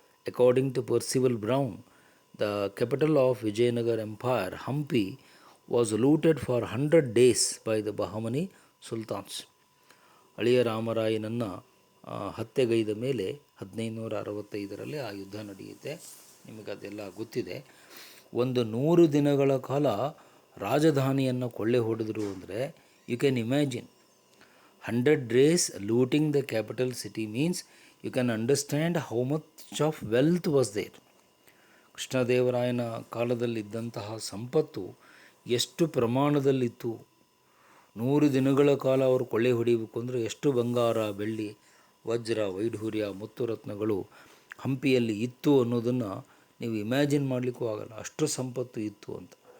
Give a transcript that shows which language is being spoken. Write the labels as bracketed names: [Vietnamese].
[English] According to Percival Brown, the capital of Vijayanagar Empire, Hampi, was looted for 100 days by the Bahmani Sultans. [Kannada] ಅಳಿಯ ರಾಮರಾಯನನ್ನು ಹತ್ಯೆಗೈದ ಮೇಲೆ 1565ರಲ್ಲಿ ಆ ಯುದ್ಧ ನಡೆಯುತ್ತೆ. ನಿಮಗದೆಲ್ಲ ಗೊತ್ತಿದೆ. 100 ದಿನಗಳ ಕಾಲ ರಾಜಧಾನಿಯನ್ನು ಕೊಳ್ಳೆ ಹೊಡೆದರು ಅಂದರೆ [English] You can imagine. 100 days looting the capital city means you can understand how much of wealth was there. [Kannada] ಕೃಷ್ಣದೇವರಾಯನ ಕಾಲದಲ್ಲಿದ್ದಂತಹ ಸಂಪತ್ತು ಎಷ್ಟು ಪ್ರಮಾಣದಲ್ಲಿತ್ತು. 100 ದಿನಗಳ ಕಾಲ ಅವರು ಕೊಳ್ಳೆ ಹೊಡಿಬೇಕು ಅಂದರೆ ಎಷ್ಟು ಬಂಗಾರ, ಬೆಳ್ಳಿ, ವಜ್ರ, ವೈಢೂರ್ಯ, ಮುತ್ತು ರತ್ನಗಳು ಹಂಪಿಯಲ್ಲಿ ಇತ್ತು ಅನ್ನೋದನ್ನು ನೀವು ಇಮ್ಯಾಜಿನ್ ಮಾಡಲಿಕ್ಕೂ ಆಗಲ್ಲ, ಅಷ್ಟು ಸಂಪತ್ತು ಇತ್ತು ಅಂತ.